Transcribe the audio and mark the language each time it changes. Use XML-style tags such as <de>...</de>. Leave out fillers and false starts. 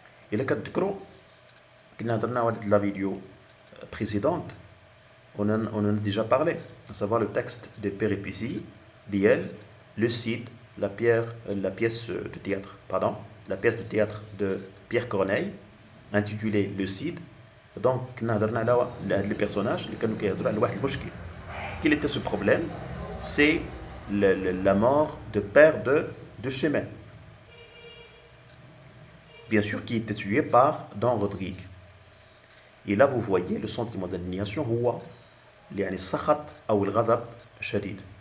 <fr>Et là, quand de la vidéo précédente, on en a déjà parlé, à savoir le texte de Péripéties, d'Iel, le site, la pièce de théâtre, la pièce de théâtre de Pierre Corneille, intitulée Le Cid.</fr> <ar>Donc, نهضرنا على</ar> <fr>les personnages</fr> <ar>اللي كانوا كيهضروا على واحد المشكل.</ar> <fr>Quel était ce problème? C'est la mort de père de Chimène. Bien sûr, qui était tué par Don Rodrigue. Et là, vous voyez le sentiment d'indignation,</fr> <ar>هو يعني السخط أو الغضب شديد.</ar>